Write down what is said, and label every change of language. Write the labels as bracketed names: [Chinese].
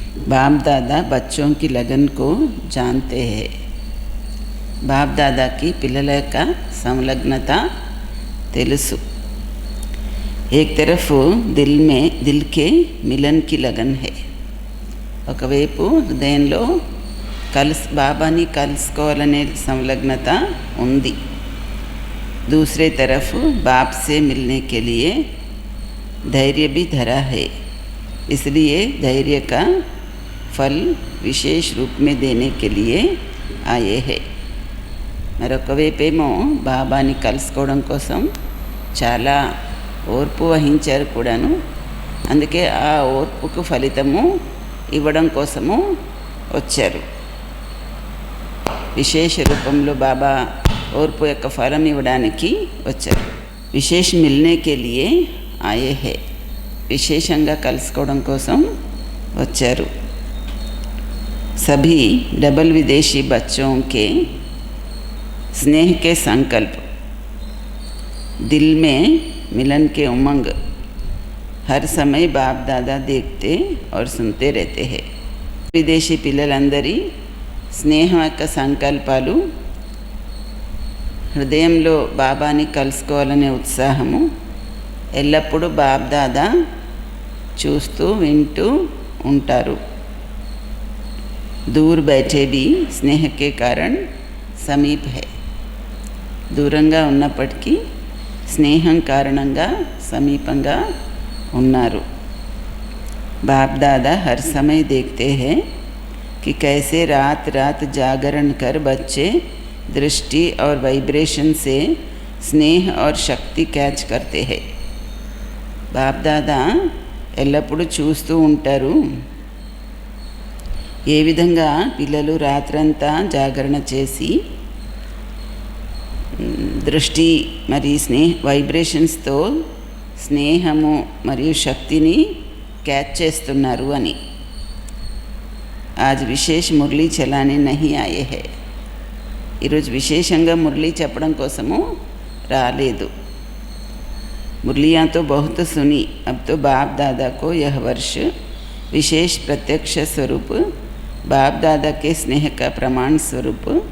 [Hindi] बाप दादा बच्चों की लगन को जानते हैं। [Telugu] बाप दादा की పిల్లల యొక్క సంలగ్నత తెలుసు। [Hindi] एक तरफ दिल के मिलन की लगन है। [Telugu] ఒకవైపు హృదయంలో బాబాని కలుసుకోవాలనే సంలగ్నత ఉంది। [Hindi] दूसरे तरफ बाप से मिलने के लिए धैर्य भी धरा है। इसलिए धैर्य का फल विशेष रूप में देने के लिए आए हैं। [Telugu] మరొక వైపేమో బాబాని కలుసుకోవడం కోసం చాలా ఓర్పు వహించారు కూడాను। అందుకే ఆ ఓర్పుకు ఫలితము ఇవ్వడం కోసము వచ్చారు। విశేష రూపంలో బాబా ఓర్పు యొక్క ఫలం ఇవ్వడానికి వచ్చారు। [Hindi] విశేష మిల్నే కే లియే ఆయే హే। [Telugu] విశేషంగా కలుసుకోవడం కోసం వచ్చారు। [Hindi] सभी डबल विदेशी बच्चों के स्नेह के संकल्प, दिल में मिलन के उमंग हर समय बाप दादा देखते और सुनते रहते हैं। [Telugu] विदेशी పిల్లలందరి స్నేహం యొక్క సంకల్పాలు, హృదయంలో బాబాని కలుసుకోవాలనే ఉత్సాహము ఎల్లప్పుడూ బాప్ దాదా చూస్తూ వింటూ ఉంటారు। [Hindi] दूर बैठे भी स्नेह के कारण समीप है। [Telugu] దూరంగా ఉన్నప్పటికీ స్నేహం కారణంగా సమీపంగా ఉన్నారు। [Hindi] बाप दादा हर समय देखते हैं कि कैसे रात रात जागरण कर बच्चे दृष्टि और वाइब्रेशन से स्नेह और शक्ति कैच करते हैं। [Telugu] बाप दादा ఎల్లప్పుడూ చూస్తూ ఉంటారు ఏ విధంగా పిల్లలు రాత్రంతా జాగరణ చేసి దృష్టి మరియు వైబ్రేషన్స్తో స్నేహము మరియు శక్తిని క్యాచ్ చేస్తున్నారు అని। [Hindi] आज विशेष మురళీ చలానే నహీ ఆయే హై। [Telugu] ఈరోజు విశేషంగా మురళీ చెప్పడం కోసము రాలేదు। [Hindi] मुरलियाँ तो बहुत सुनी, अब तो बाप दादा को यह वर्ष विशेष प्रत्यक्ष स्वरूप बाप दादा के स्नेह का प्रमाण स्वरूप